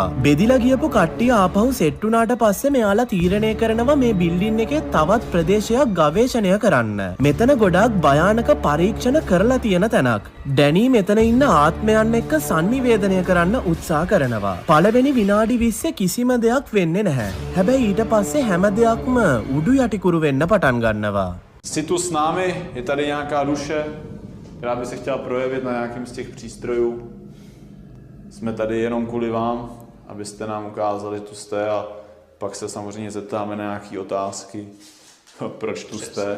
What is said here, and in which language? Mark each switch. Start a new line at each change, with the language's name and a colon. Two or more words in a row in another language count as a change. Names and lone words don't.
Sinhala: බෙදිලා ගියපු කට්ටිය ආපහු සෙට් වුණාට පස්සේ මෙයාලා තීරණය කරනවා මේ බිල්ඩින් එකේ තවත් ප්‍රදේශයක් ගවේෂණය කරන්න. මෙතන ගොඩාක් භයානක පරීක්ෂණ කරලා තියෙන තැනක්. ඩැනී මෙතන ඉන්න ආත්මයන් එක්ක සංනිවේදනය කරන්න උත්සාහ කරනවා. පළවෙනි විනාඩි 20 කිසිම දෙයක් වෙන්නේ නැහැ. හැබැයි ඊට පස්සේ හැම දෙයක්ම උඩු යටිකුරු වෙන්න පටන් ගන්නවා.
Czech: Jsi tu s námi, je tady nějaká duše, která by se chtěla projevit na nějakým z těch přístrojů. Jsme tady jenom kvůli vám, abyste nám ukázali, tu jste a pak se samozřejmě zeptáme na nějaké otázky, proč tu jste.